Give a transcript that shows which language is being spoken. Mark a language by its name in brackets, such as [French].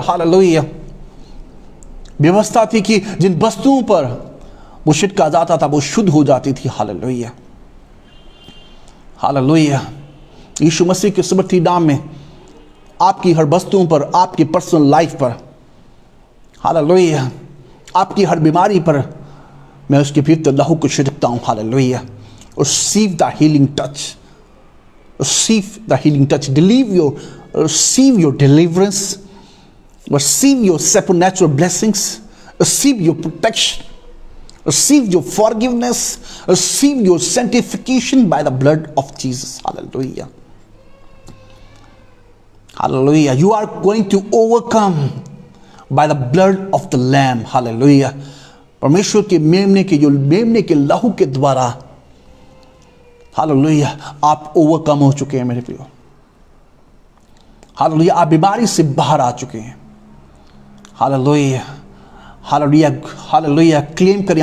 [Hindi] Hallelujah, व्यवस्था थी कि जिन वस्तुओं पर वो छिड़का जाता था वो शुद्ध हो जाती थी। हालेलुया, हालेलुया, यीशु मसीह के समर्थी नाम में आपकी हर वस्तुओं पर, आपकी पर्सनल लाइफ पर, हालेलुया, आपकी हर बीमारी पर मैं उसके पवित्र लहू को छिड़कता हूं। [English] Hallelujah, receive the healing touch, receive the healing touch, receive your deliverance, receive your supernatural blessings, receive your protection, receive your forgiveness, receive your sanctification by the blood of Jesus. Hallelujah, hallelujah, you are going to overcome by the blood of the lamb. [Hindi] Hallelujah, परमेश्वर के मेमने के लहू के द्वारा hallelujah आप overcome हो चुके हैं मेरे प्रियो। हालेलुया, आप बीमारी से बाहर आ चुके हैं। हालेलुया, हालेलुया, हालेलुया, क्लेम करें।